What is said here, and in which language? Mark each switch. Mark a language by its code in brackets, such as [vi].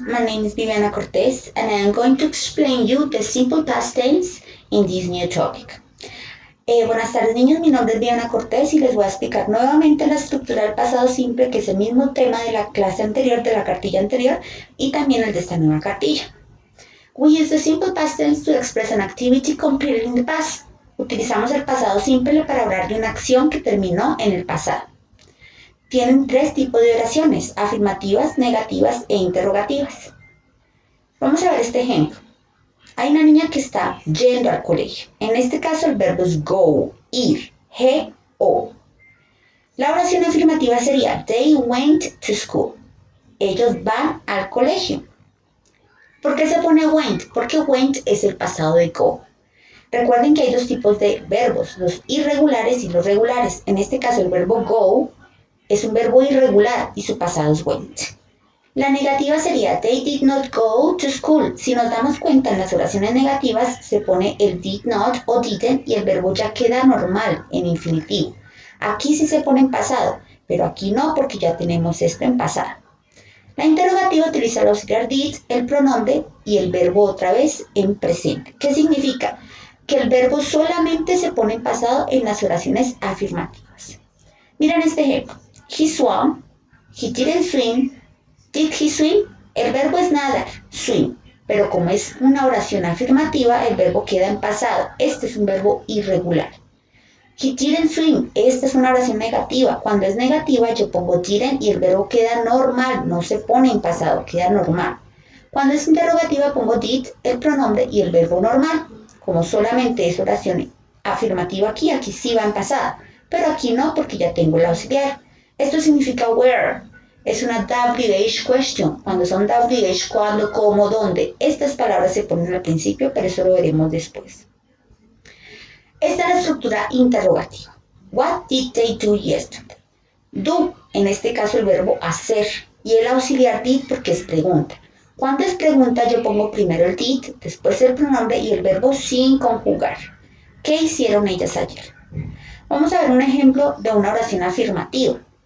[en] My name is Viviana Cortez, and I am going to explain you the simple past tense in this new topic. [es] Buenas tardes, niños. Mi nombre es Viviana Cortez y les voy a explicar nuevamente la estructura del pasado simple, que es el mismo tema de la clase anterior, de la cartilla anterior, y también el de esta nueva cartilla. [en] We use the simple past tense to express an activity completed in the past. [es] Utilizamos el pasado simple para hablar de una acción que terminó en el pasado. Tienen tres tipos de oraciones: afirmativas, negativas e interrogativas. Vamos a ver este ejemplo. Hay una niña que está yendo al colegio. En este caso el verbo es go, ir, G-O. La oración afirmativa sería [en] they went to school. [es] Ellos van al colegio. ¿Por qué se pone went? Porque went es el pasado de go. Recuerden que hay dos tipos de verbos, los irregulares y los regulares. En este caso el verbo go es un verbo irregular y su pasado es went. La negativa sería [en] they did not go to school. [es] Si nos damos cuenta, en las oraciones negativas se pone el did not o didn't y el verbo ya queda normal en infinitivo. Aquí sí se pone en pasado, pero aquí no, porque ya tenemos esto en pasado. La interrogativa utiliza el auxiliar did, el pronombre y el verbo otra vez en presente. ¿Qué significa? Que el verbo solamente se pone en pasado en las oraciones afirmativas. Miren este ejemplo. [en] He swam, he didn't swim, did he swim? [es] El verbo es nadar, swim, pero como es una oración afirmativa, el verbo queda en pasado. Este es un verbo irregular. [en] He didn't swim, [es] esta es una oración negativa. Cuando es negativa yo pongo didn't y el verbo queda normal, no se pone en pasado, queda normal. Cuando es interrogativa pongo did, el pronombre y el verbo normal. Como solamente es oración afirmativa aquí sí va en pasado, pero aquí no, porque ya tengo el auxiliar. Esto significa where. Es una WH question. Cuando son WH, cuándo, cómo, dónde. Estas palabras se ponen al principio, pero eso lo veremos después. Esta es la estructura interrogativa. [en] What did they do yesterday? [es] Do, en este caso el verbo hacer, y el auxiliar did porque es pregunta. Cuando es pregunta yo pongo primero el did, después el pronombre y el verbo sin conjugar. ¿Qué hicieron ellas ayer? Vamos a ver un ejemplo de una oración afirmativa.